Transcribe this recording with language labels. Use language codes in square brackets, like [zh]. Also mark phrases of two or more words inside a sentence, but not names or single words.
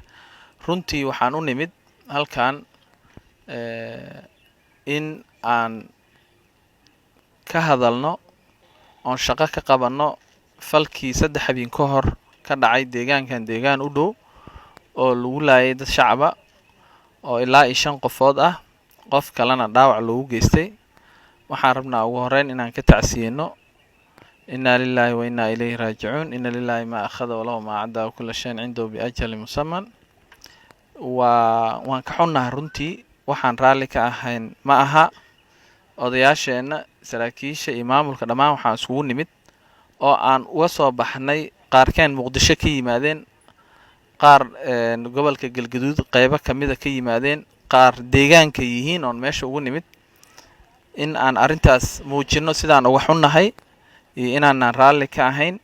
[so] runtii waxaan u nimid halkaan in aan ka hadalno oon shaqo ka qabanno falkii 3 habeen ka hor ka dhacay deegaan u dhow oo lagu laayay dad shacaba oo ilaa 5 qofood ah, qof kalena dhaawac loogu geystay. waxaan rabnaa ugu horeyn inaan ka tacsiyeyno [ar] إنا لله وإنا إليه راجعون. إن لله ما أخذ وله ما أعطى وكل شيء عنده بأجل مسمى. [so] waan ka xunnahay runtii, waxaan raalli ka ahayn ma aha. odayaasheena, saraakiisha iyo maamulka dhammaan waxaan isugu nimid oo aan uga soo baxnay qaarkeen Muqdisho ka yimaadeen, qaar gobolka Galgaduud qaybo kamida ka yimaadeen, qaar deegaanka yihiin oo meesha ugu nimid in aan arintaas muujino sidaan uga xunnahay iyo inaan raalli ka ahayn.